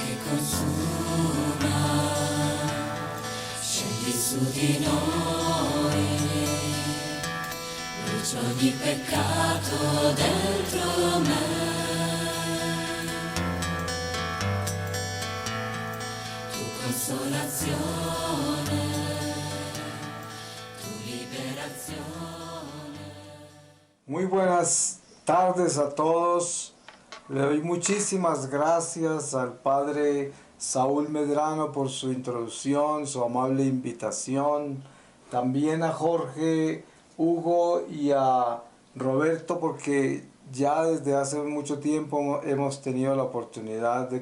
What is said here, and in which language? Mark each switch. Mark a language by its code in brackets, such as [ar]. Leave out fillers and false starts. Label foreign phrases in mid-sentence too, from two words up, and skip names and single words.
[it] consuma, scegli su di noi, brucia ogni peccato dentro me, tu consolazione, tu liberazione. [es] Muy buenas tardes a todos. Le doy muchísimas gracias al Padre Saúl Medrano por su introducción, su amable invitación. También a Jorge, Hugo y a Roberto, porque ya desde hace mucho tiempo hemos tenido la oportunidad de